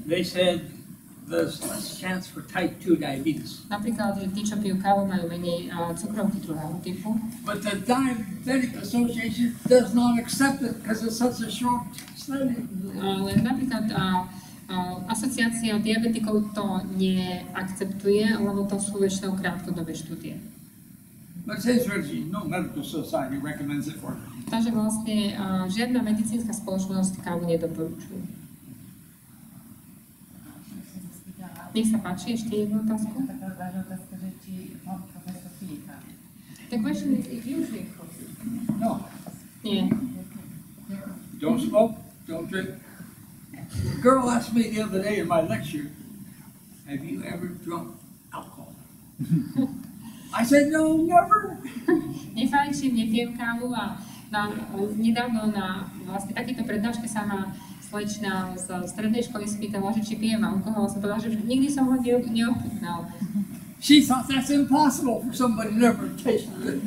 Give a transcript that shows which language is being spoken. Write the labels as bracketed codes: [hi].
[en] They said there's less chance for type 2 diabetes. [sk] Napríklad, že tí, čo pijú kávu, majú menej cukrovky druhého typu. [en] But the Diabetic Association does not accept it because it's such a short study. [sk] Ale napríklad asociácia diabetikov to neakceptuje, lebo to sú väčšinou krátkodobé štúdie. [en] But it's interesting, no medical society recommends it for them. [sk] Takže vlastne žiadna medicínska spoločnosť kávu nedoporučuje. Nech sa páči, ešte jednu otázku. Taká vážna otázka, že či pán profesor pije kávu. [en] The question is if you drink coffee. No, [sk] Nie. [en] don't smoke, don't drink. A girl asked me the other day in my lecture, have you ever drunk alcohol? I said, no, never. [sk] Nefajčím, nepijem kávu a nedávno na vlastne takéto prednáške sa ma slečna z strednej školy spýtala, že či pijem alkohol. Som povedala, že nikdy som ho neochutnal. [en] She thought that's impossible for somebody who never tasted it.